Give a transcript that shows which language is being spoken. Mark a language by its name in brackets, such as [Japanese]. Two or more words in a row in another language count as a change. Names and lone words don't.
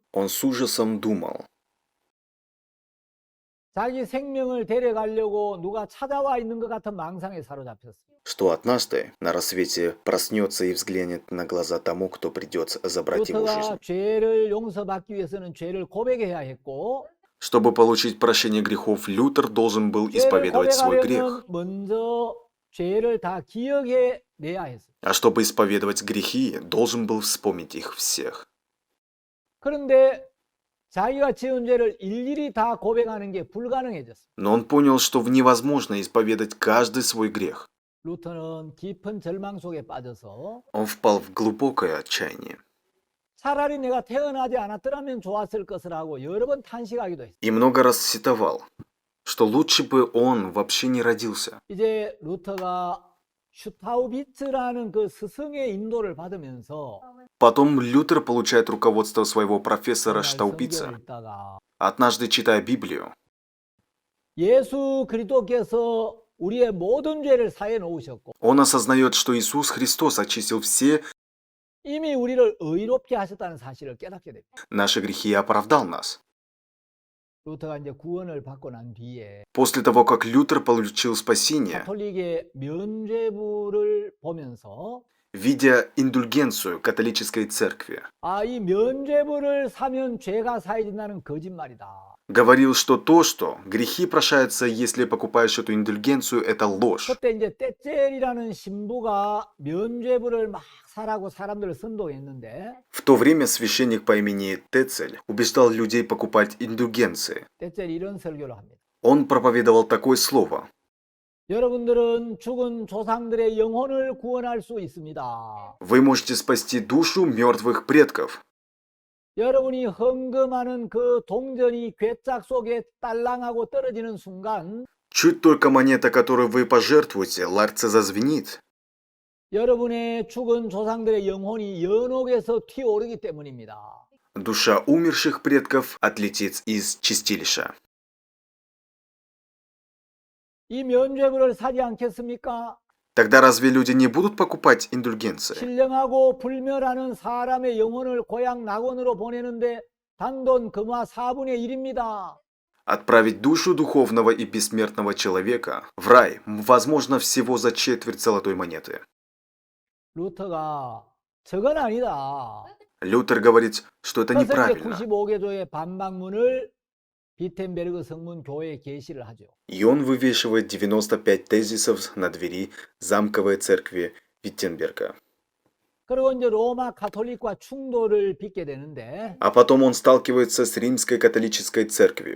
[Russian] Он с ужасом думал, [Korean] 자기 생명을 데려가려고 누가 찾아와 있는 것 같은 망상에 사로잡혔어요. [Russian] что однажды на рассвете проснется и взглянет на глаза тому, кто придет забрать его жизнь. [Korean] 루터가 죄를 용서받기 위해서는 죄를 고백해야 했고 [Russian] Чтобы получить прощение грехов, Лютер должен был [Korean] 죄를 [Russian] исповедовать свой грех. [Korean] 고백하려면 먼저 죄를 다 기억해 내야 했어요. [Russian] А чтобы исповедовать грехи, должен был вспомнить их всех. [Korean] 그런데 자기가 지은 죄를 일일이 다 고백하는 게 불가능해졌어요. [Russian] Но он понял, что невозможно исповедать каждый свой грех. [Korean] 루터는 깊은 절망 속에 빠져서 [Russian] Он впал в глубокое отчаяние. [Korean] 차라리 내가 태어나지 않았더라면 좋았을 것을 하고 여러 번 탄식하기도 했어요. [Russian] И много раз сетовал, что лучше бы он вообще не родился. [Korean] 이제 루터가 슈타우비츠라는 그 스승의 인도를 받으면서 [Russian] Потом Лютер получает руководство своего профессора [Korean] 어느 날 [Russian] Штаупица. [Korean] 성경을 읽다가 [Russian] Однажды, читая Библию, [Korean] 예수 그리스도께서 우리의 모든 죄를 사해 놓으셨고 [Russian] он осознает, что Иисус Христос очистил все [Korean] 이미 우리를 의롭게 하셨다는 사실을 깨닫게 됩니다. [Russian] наши грехи и оправдал нас. [Korean] 루터가 이제 구원을 받고 난 뒤에 [Russian] После того, как Лютер получил спасение, [Korean] 가톨릭의 면죄부를 보면서 [Russian] видя индульгенцию католической церкви, [Korean] 이 면죄부를 사면 죄가 사해진다는 거짓말이다. [Russian] говорил, что грехи прощаются, если покупаешь эту индульгенцию, это ложь. [Korean] 그때 이제 떼젤이라는 신부가 면죄부를 막 사라고 사람들을 선동했는데 [Russian] В то время священник по имени Тецель убеждал людей покупать индульгенции. [Korean] 떼젤이 이런 설교를 합니다. [Russian] Он проповедовал такое слово. [Korean] 여러분들은 죽은 조상들의 영혼을 구원할 수 있습니다. [Russian] Вы можете спасти душу мертвых предков. [Korean] 여러분이 헌금하는 그 동전이 괴짝 속에 딸랑하고 떨어지는 순간 [Russian] Чуть только монета, которую вы пожертвуете, ларце зазвенит. [Korean] 여러분의 죽은 조상들의 영혼이 연옥에서 튀어오르기 때문입니다. [Russian] Душа умерших предков отлетит из чистилища. [Korean] 이 면죄부를 사지 않겠습니까? [Russian] Тогда разве люди не будут покупать индульгенции? [Korean] 신령하고 불멸하는 사람의 영혼을 고향 낙원으로 보내는데 단돈 금화 4분의 1입니다. [Russian] Отправить душу духовного и бессмертного человека в рай возможно всего за четверть золотой монеты. [Korean] 루터가 저건 아니다. [Russian] Лютер говорит, что это [Korean] 그래서 이제 [Russian] неправильно. [Korean] 95개조의 반박문을 비텐베르그 성문 교회에 게시를 하죠. [Russian] И он вывешивает 95 тезисов на двери замковой церкви Виттенберга. [Korean] 그리고 이제 로마 가톨릭과 충돌을 빚게 되는데 [Russian] А потом он сталкивается с римской католической церковью.